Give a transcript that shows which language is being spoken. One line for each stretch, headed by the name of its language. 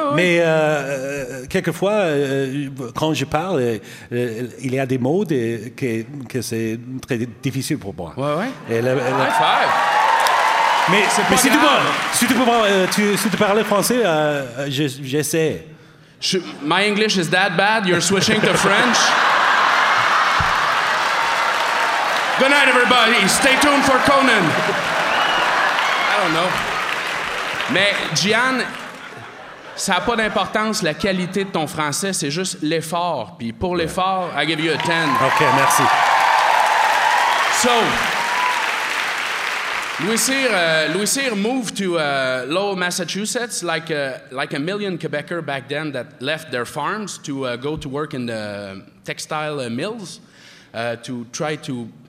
French: Mais quelquefois, quand je parle, il y a des mots que c'est très difficile pour moi.
English: Ouais. High five.
French: Mais si tu parles, français, j'essaie.
English: My English is that bad, you're switching to French? Good night, everybody. Stay tuned for Conan. I don't know.
French: Mais, Gian, ça n'a pas d'importance la qualité de ton français, c'est juste l'effort. Puis pour l'effort,
English: I give you a 10.
French: OK, merci.
English: So, Louis Cyr moved to Lowell, Massachusetts, like a million Quebecers back then that left their farms to go to work in the textile mills to try to...